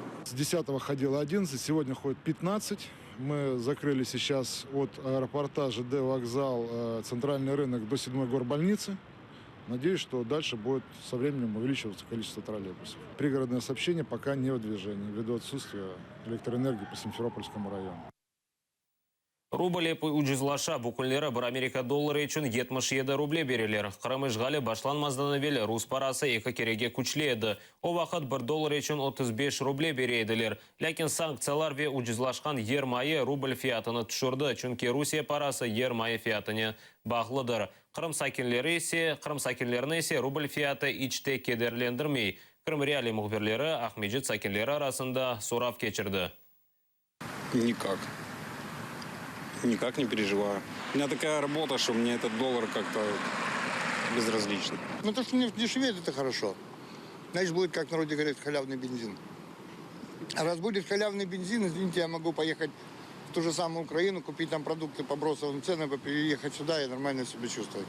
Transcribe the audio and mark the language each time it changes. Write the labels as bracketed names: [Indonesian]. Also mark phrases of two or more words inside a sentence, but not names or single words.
[Russian] С 10-го ходило 11, сегодня ходит 15. Мы закрыли сейчас от аэропорта ЖД вокзал, центральный рынок до 7-й горбольницы. Надеюсь, что дальше будет со временем увеличиваться количество троллейбусов. Пригородное сообщение пока не в движении, ввиду отсутствия электроэнергии по Симферопольскому району. [Crimean Tatar] Рубль уcuzlaşa bu günleri bir Amerika doları için 77 ruble berilir. Kırım işgali başlanmazdan evvel Rus parası iki kerege güçlüydi. O vakit 1 dolar için 35 ruble bereydiler. Lakin sanksiyalar ve ucuzlaşkan yer mayı ruble fiyatını düşürdü. Çünkü Rusya parası yer mayı fiyatını bağlıdır. Kırım sakinlerine ise ruble fiyatı hiç de kederlendirmey. Kırım Reali muhbirleri Ahmedjit sakinleri arasında sorav geçirdi. [Russian] Никак не переживаю. У меня такая работа, что мне этот доллар как-то безразлично. Ну, то, что нефть дешевеет, это хорошо. Значит, будет, как в народе говорят, халявный бензин. А раз будет халявный бензин, извините, я могу поехать в ту же самую Украину, купить там продукты по бросовым ценам, переехать сюда и нормально себя чувствовать.